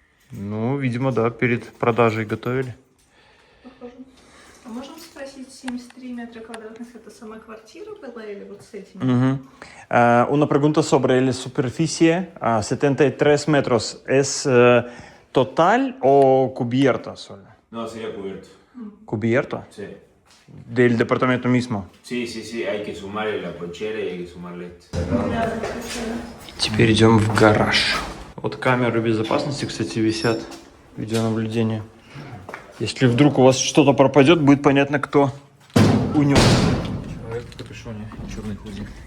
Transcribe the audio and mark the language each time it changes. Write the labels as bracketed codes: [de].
[ru] Ну, видимо, да, перед продажей готовили. Похоже. А можем спросить, 73 метра квадратных это сама квартира была или вот с этими? Угу. [es] Una pregunta sobre la superficie. 73 metros. ¿Es total o cubierta solo? No, sería cubierto. ¿Cubierto? Sí. Del departamento mismo. Sí, hay que sumarle la cochera y hay que sumarle esto. [ru] Теперь идем в гараж. Вот камеры безопасности, кстати, висят. Видеонаблюдение. Если вдруг у вас что-то пропадет, будет понятно, кто унес. Человек в капюшоне, черный худи.